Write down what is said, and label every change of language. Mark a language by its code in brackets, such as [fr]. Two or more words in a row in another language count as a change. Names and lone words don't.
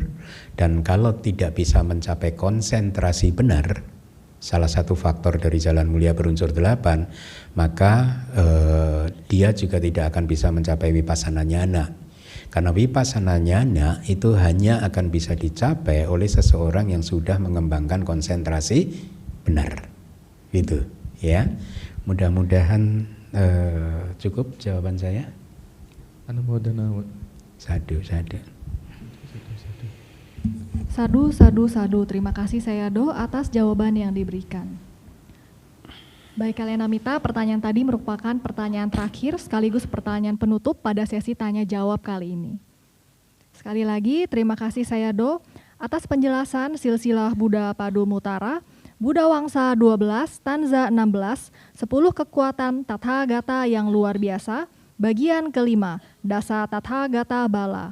[id] Dan kalau tidak bisa mencapai konsentrasi benar, salah satu faktor dari jalan mulia berunsur 8, maka dia juga tidak akan bisa mencapai [pi] vipassana nyana. [id] Karena [pi] vipassana nyana [id] itu hanya akan bisa dicapai oleh seseorang yang sudah mengembangkan konsentrasi benar, gitu, ya. Mudah-mudahan cukup jawaban saya. Anumodana. Sadu. Sadu, sadu, sadu. Terima kasih saya Do atas jawaban yang diberikan. Baik kalian Namita, pertanyaan tadi merupakan pertanyaan terakhir sekaligus pertanyaan penutup pada sesi tanya jawab kali ini. Sekali lagi, terima kasih saya Do atas penjelasan silsilah Buddha Padu Mutara, Buddha Wangsa 12, stanza 16, 10 kekuatan Tathagata yang luar biasa, bagian kelima, Dasa Tathagata Bala.